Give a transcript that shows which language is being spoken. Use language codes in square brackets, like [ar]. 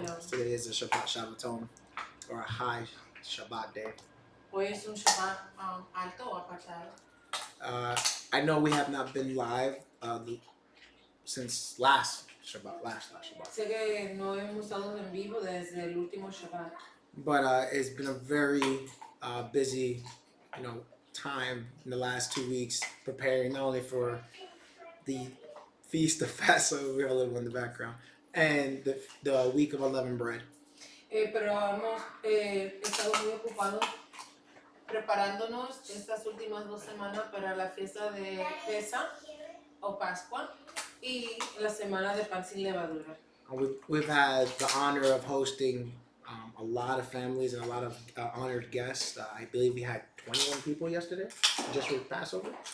[en] Today is a Shabbat Shabbaton or a high Shabbat day. [es] Hoy es un Shabbat alto o apartado. [en] I know we have not been live since last Shabbat. [es] Sé que no hemos estado en vivo desde el último Shabbat. [en] But it's been a very busy, time in the last 2 weeks preparing not only for the Feast of Passover, we have a little one in the background, and the week of unleavened bread. [es] Pero hemos estado muy ocupados preparándonos estas últimas 2 semanas para la fiesta de Pesa o Pascua y la semana de pan sin levadura. [en] We've had the honor of hosting a lot of families and a lot of honored guests. I believe we had 21 people yesterday, just for Passover.